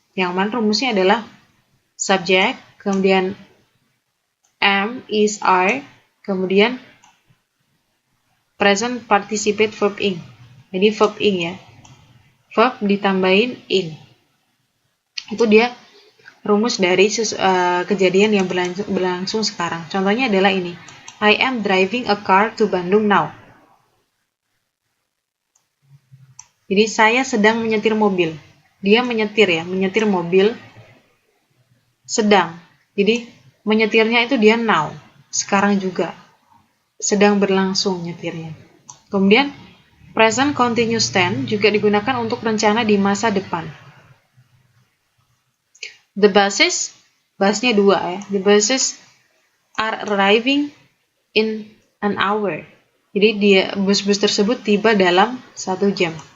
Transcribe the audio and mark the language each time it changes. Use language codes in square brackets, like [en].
[id] Yang mana rumusnya adalah subject, kemudian am, is, are, kemudian present participate verb ing. Jadi verb ing ya. Verb ditambahin ing. Itu dia rumus dari kejadian yang berlangsung sekarang. Contohnya adalah ini. [en] I am driving a car to Bandung now. [id] Jadi saya sedang menyetir mobil. Dia menyetir ya, menyetir mobil sedang. Jadi menyetirnya itu dia now, sekarang juga. Sedang berlangsung nyetirnya. Kemudian present continuous tense juga digunakan untuk rencana di masa depan. [en] The buses, [id] busnya dua ya. [en] The buses are arriving in an hour. [id] Jadi bus-bus tersebut tiba dalam 1 jam.